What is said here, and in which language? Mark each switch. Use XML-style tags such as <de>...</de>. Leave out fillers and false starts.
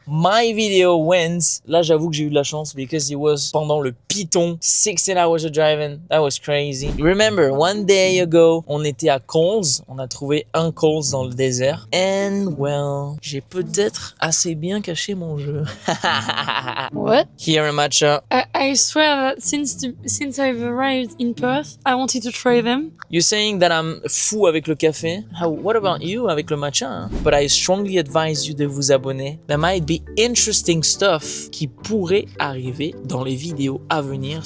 <en>My video wins.</en> <fr>Là, j'avoue que j'ai eu de la chance</fr> <en>because it was</en> <fr>pendant le Piton.</fr> <en>16 hours of driving. That was crazy. Remember, one day ago,</en> <fr>on était à Coles. On a trouvé un Coles dans le désert. And, well, j'ai peut-être assez bien caché mon jeu.</fr> <en>What? Here, Emma-cha. I swear that since I've arrived in Perth, I wanted to try them. You're saying that I'm</en> <fr>fou avec le café?</fr> <en>What about you</en> <fr>avec le matcha?</fr> <en>But I strongly advise you</en> <fr>de vous abonner.</fr> <en>There might be interesting stuff</en> <fr>qui pourrait arriver dans les vidéos à venir.</fr>